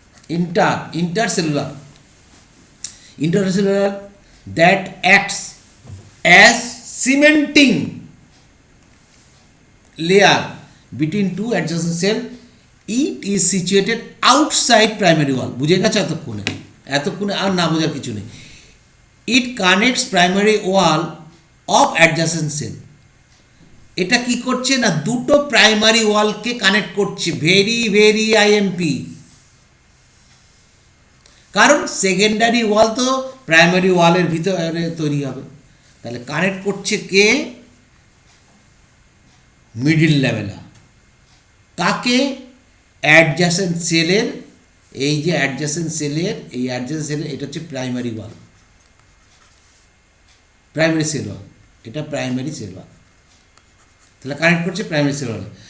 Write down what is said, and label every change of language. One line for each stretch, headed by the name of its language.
English: intercellular, intercellular that acts as cementing layer between two adjacent cell. It is situated outside primary wall.
Bangla: বুঝে গেছে এতক্ষণে আর না বোঝার কিছু নেই।
English: It connects primary wall of adjacent cell.
Bangla: এটা কি করছে না, দুটো প্রাইমারি ওয়ালকে কানেক্ট করছে, ভেরি IMP, কারণ সেকেন্ডারি ওয়াল তো প্রাইমারি ওয়ালের ভিতরে তৈরি হবে। তাহলে কানেক্ট করছে কে, মিডিল ল্যামেলা, কাকে, অ্যাডজাসেন্ট সেলের, এই যে অ্যাডজাসেন্ট সেলের, এই অ্যাডজাসেন্ট সেলের এটা হচ্ছে প্রাইমারি ওয়াল, প্রাইমারি সেল ওয়াল, এটা প্রাইমারি সেল ওয়াল, তাহলে কানেক্ট করছে প্রাইমারি সেল ওয়াল।